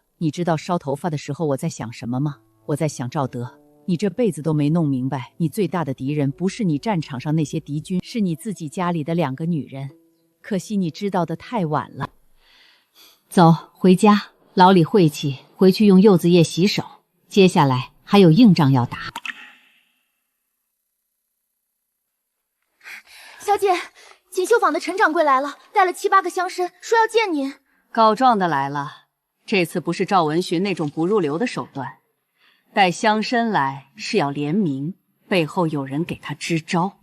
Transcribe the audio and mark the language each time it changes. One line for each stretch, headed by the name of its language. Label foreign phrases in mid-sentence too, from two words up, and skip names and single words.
Chinese: 你知道燒頭髮的時候我在想什麼嗎？我在想趙德，你這輩子都沒弄明白，你最大的敵人不是你戰場上那些敵軍，是你自己家裡的2個女人。可惜你知道的太晚了。走，回家，牢裡晦氣，回去用柚子葉洗手。接下來還有硬仗要打。小姐，錦繡坊的陳掌櫃來了，帶了7、8個鄉紳，說要見您。告狀的來了，這次不是趙文尋那種不入流的手段，帶鄉紳來是要聯名，背後有人給他支招。